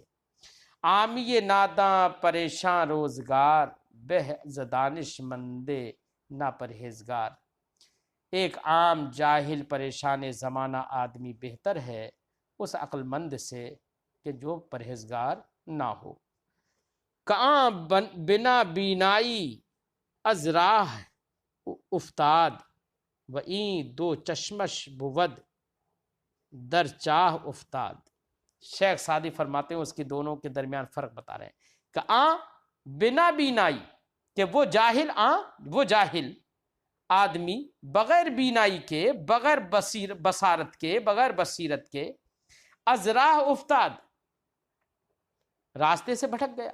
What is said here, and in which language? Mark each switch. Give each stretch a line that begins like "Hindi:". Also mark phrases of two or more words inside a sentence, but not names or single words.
Persian: عامی ناداں پریشان روزگار، بہ ز دانش مند نا پرہیزگار۔
Urdu: ایک عام جاہل پریشان زمانہ آدمی بہتر ہے اس عقل مند سے کہ جو پرہیزگار نہ ہو۔
Persian: کہاں بنا بینائی از راہ افتاد، و این دو چشمش بود در چاہ افتاد۔
Urdu: شیخ سعدی فرماتے ہیں اس کی دونوں کے درمیان فرق بتا رہے ہیں کہ
Persian: بنا بینائی،
Urdu: کہ وہ جاہل آدمی بغیر بینائی کے، بغیر بصارت کے، بغیر بصیرت کے،
Persian: از راہ افتاد،
Urdu: راستے سے بھٹک گیا۔